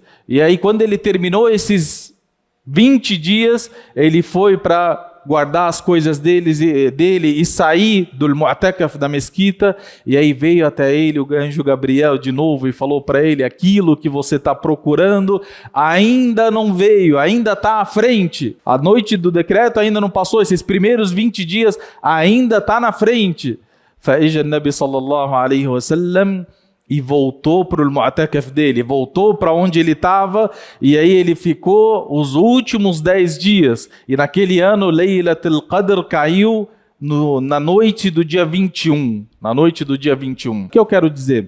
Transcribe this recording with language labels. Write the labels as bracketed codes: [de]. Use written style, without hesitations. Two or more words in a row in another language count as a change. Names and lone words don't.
[pt] E aí quando ele terminou esses 20 dias, ele foi para guardar as coisas dele e sair do mu'takaf da mesquita. E aí veio até ele o anjo Gabriel de novo e falou para ele: aquilo que você está procurando ainda não veio, ainda está à frente. A noite do decreto ainda não passou, esses primeiros 20 dias ainda está na frente. [ar] فجاء النبي صلى الله عليه وسلم, [pt] e voltou para o mu'takaf dele, voltou para onde ele estava, e aí ele ficou os últimos 10 dias. E naquele ano, Laylatul Qadr caiu na noite do dia 21. Na noite do dia 21. O que eu quero dizer?